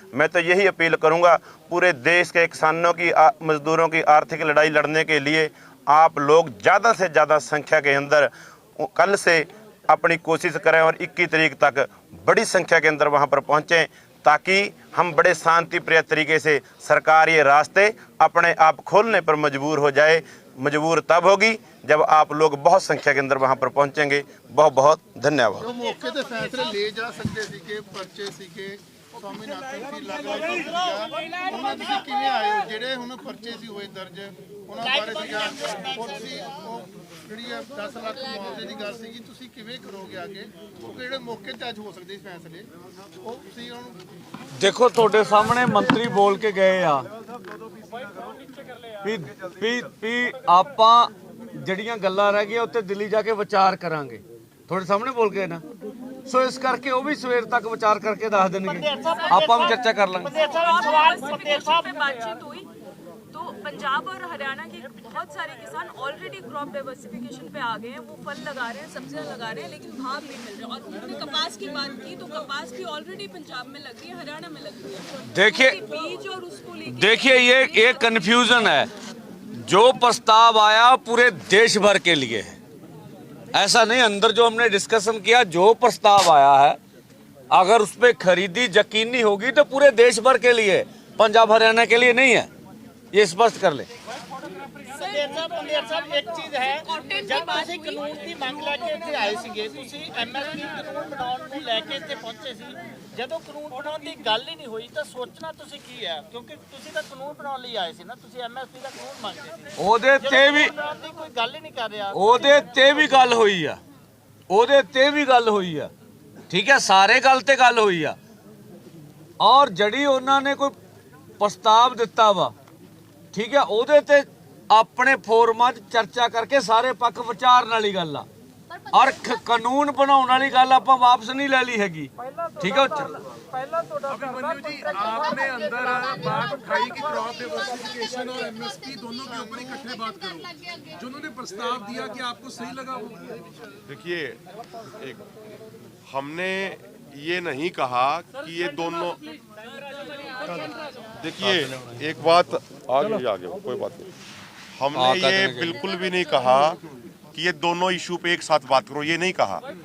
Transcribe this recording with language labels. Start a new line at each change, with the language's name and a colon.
Hindi: मैं तो यही अपील करूंगा, पूरे देश के किसानों की मजदूरों की आर्थिक लड़ाई लड़ने के लिए आप लोग ज़्यादा से ज़्यादा संख्या के अंदर कल से अपनी कोशिश करें और 21 तारीख तक बड़ी संख्या के अंदर वहां पर पहुंचें, ताकि हम बड़े शांति प्रिय तरीके से सरकार ये रास्ते अपने आप खोलने पर मजबूर हो जाए। मजबूर तब होगी जब आप लोग बहुत संख्या के अंदर वहां पर पहुंचेंगे। बहुत बहुत धन्यवाद।
Punjabi: ਜੋ ਮੌਕੇ ਤੇ ਫੈਸਲੇ ਲੈ ਜਾ ਸਕਦੇ ਸੀਗੇ, ਪਰਚੇ ਸੀਗੇ ਸਵਾਮੀਨਾਥਨ ਸੀ ਅਲੱਗ-ਅਲੱਗ ਸੀਗਾ, ਉਹਨਾਂ ਤੁਸੀਂ ਕਿਵੇਂ ਆਏ ਹੋ? ਜਿਹੜੇ ਹੁਣ ਪਰਚੇ ਸੀ ਹੋਏ ਦਰਜ ਉਹਨਾਂ ਬਾਰੇ ਸੀਗਾ, ਉਹ ਤੁਸੀਂ ਉਹ ਜਿਹੜੀ ਆ 10 ਲੱਖ ਮੁਆਵਜ਼ੇ ਦੀ ਗੱਲ ਸੀਗੀ, ਤੁਸੀਂ ਕਿਵੇਂ ਕਰੋਗੇ ਅੱਗੇ? ਕਿਉਂਕਿ ਜਿਹੜੇ ਮੌਕੇ ਤੇ ਅੱਜ ਹੋ ਸਕਦੇ ਸੀ ਫੈਸਲੇ, ਉਹ ਤੁਸੀਂ ਹੁਣ देखो ਤੁਹਾਡੇ ਸਾਹਮਣੇ ਮੰਤਰੀ ਬੋਲ ਕੇ ਗਏ ਆ ਵੀ ਆਪਾਂ ਜਿਹੜੀਆਂ ਗੱਲਾਂ ਰਹਿ ਗਈਆਂ ਉੱਤੇ ਦਿੱਲੀ ਜਾ ਕੇ ਵਿਚਾਰ ਕਰਾਂਗੇ। ਤੁਹਾਡੇ ਸਾਹਮਣੇ ਬੋਲ ਕੇ ਨਾ, ਸੋ ਇਸ ਕਰਕੇ ਉਹ ਵੀ ਸਵੇਰ ਤੱਕ ਵਿਚਾਰ ਕਰਕੇ ਦੱਸ ਦੇਣਗੇ, ਆਪਾਂ ਵੀ ਚਰਚਾ ਕਰ ਲਾਂਗੇ।
Hindi: पे बातचीत हुई तो पंजाब और हरियाणा के बहुत सारे किसान ऑलरेडी क्रॉप डाइवर्सिफिकेशन पे आ गए हैं, वो फल लगा रहे हैं, सब्जियां लगा रहे हैं, लेकिन भाव नहीं मिल रहे। और उन्होंने कपास की बात की तो कपास भी ऑलरेडी पंजाब में लग रही है, हरियाणा में लग रही है। देखिए बीज और उसको लेके देखिए ये कंफ्यूजन है। जो प्रस्ताव आया पूरे देश भर के लिए है, ऐसा नहीं। अंदर जो हमने डिस्कशन किया, जो प्रस्ताव आया है अगर उस पर खरीदी यकीनी होगी तो पूरे देश भर के लिए, पंजाब हरियाणा के लिए नहीं है, ये स्पष्ट कर ले।
Punjabi: ਪੰਦੇਰ ਸਾਹਿਬ ਇੱਕ ਚੀਜ਼ ਹੈ, ਜਦ ਤੁਸੀਂ ਕਾਨੂੰਨ ਦੀ ਮੰਗ ਲੈ ਕੇ ਇੱਥੇ ਆਏ ਸੀਗੇ, ਤੁਸੀਂ ਐਮਐਸਪੀ ਕਾਨੂੰਨ ਬਣਾਉਣ ਨੂੰ ਲੈ ਕੇ ਇੱਥੇ ਪਹੁੰਚੇ ਸੀ, ਜਦੋਂ ਕਾਨੂੰਨ ਬਣਾਉਣ ਦੀ ਗੱਲ ਹੀ ਨਹੀਂ ਹੋਈ ਤਾਂ ਸੋਚਣਾ ਤੁਸੀਂ ਕੀ ਹੈ? ਕਿਉਂਕਿ ਤੁਸੀਂ ਤਾਂ ਕਾਨੂੰਨ ਬਣਾਉਣ ਲਈ ਆਏ ਸੀ ਨਾ, ਤੁਸੀਂ ਐਮਐਸਪੀ ਦਾ ਕਾਨੂੰਨ ਮੰਗਦੇ ਸੀ। ਉਹਦੇ ਤੇ ਵੀ ਬਣਾਉਣ ਦੀ ਕੋਈ ਗੱਲ ਹੀ ਨਹੀਂ ਕਰ ਰਿਹਾ। ਉਹਦੇ ਤੇ ਵੀ ਗੱਲ ਹੋਈ ਆ, ਉਹਦੇ ਤੇ ਵੀ ਗੱਲ ਹੋਈ ਆ, ਠੀਕ ਹੈ, ਸਾਰੇ ਗੱਲ ਤੇ ਗੱਲ ਹੋਈ ਆ। ਔਰ ਜਿਹੜੀ ਉਹਨਾਂ ਨੇ ਕੋਈ ਪ੍ਰਸਤਾਵ ਦਿੱਤਾ ਵਾ, ਠੀਕ ਹੈ, ਉਹਦੇ ਤੇ ਆਪਣੇ ਫੋਰਮਾਂ 'ਚ ਚਰਚਾ ਕਰਕੇ ਸਾਰੇ ਪੱਖ ਵਿਚਾਰਨ ਵਾਲੀ ਗੱਲ ਆ। ਔਰ ਕਾਨੂੰਨ ਬਣਾਉਣ ਵਾਲੀ ਗੱਲ ਆਪਾਂ ਵਾਪਸ ਨਹੀਂ ਲੈ ਲਈ ਹੈਗੀ, ਠੀਕ ਹੈ।
Hindi: अभिमन्यु जी, आपने अंदर बात उठाई कि क्रॉप डाइवर्सिफिकेशन और एमएसपी दोनों के ऊपर इकट्ठे बात करो, जो उन्होंने प्रस्ताव दिया कि आपको सही लगा वो? देखिए, हमने ये नहीं कहा कि ये दोनों, देखिए एक बात आगे कोई बात नहीं, हमने ये बिल्कुल भी नहीं कहा कि ये दोनों इशू पे एक साथ बात करो, ये नहीं कहा।